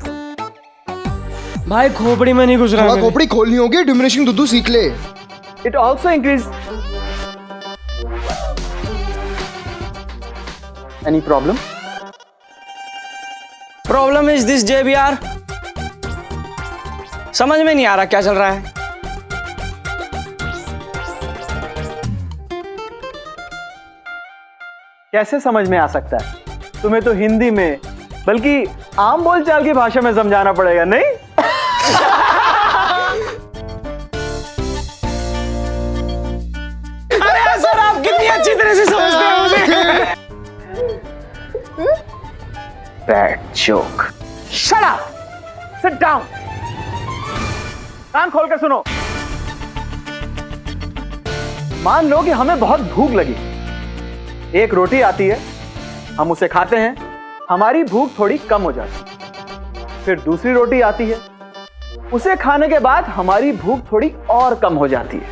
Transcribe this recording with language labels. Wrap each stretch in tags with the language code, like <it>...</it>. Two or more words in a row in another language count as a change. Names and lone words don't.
<hi>भाई खोपड़ी में नहीं घुस रहा है। खोपड़ी खोलनी होगी, डिमिनिशिंग दुद्धू सीख ले।</hi> <en>It also increases. Any problem? Problem is this JBR,</en> <hi>समझ में नहीं आ रहा क्या चल रहा है। कैसे समझ में आ सकता है? तुम्हें तो हिंदी में बल्कि आम बोलचाल की भाषा में समझाना पड़ेगा, नहीं? अरे सर आप कितनी अच्छी तरह से समझते हैं मुझे।</hi> <en>Bad joke. Shut up. Sit down.</en> <hi>कान खोल कर सुनो। मान लो कि हमें बहुत भूख लगी। एक रोटी आती है, हम उसे खाते हैं, हमारी भूख थोड़ी कम हो जाती है। फिर दूसरी रोटी आती है, उसे खाने के बाद हमारी भूख थोड़ी और कम हो जाती है।</hi>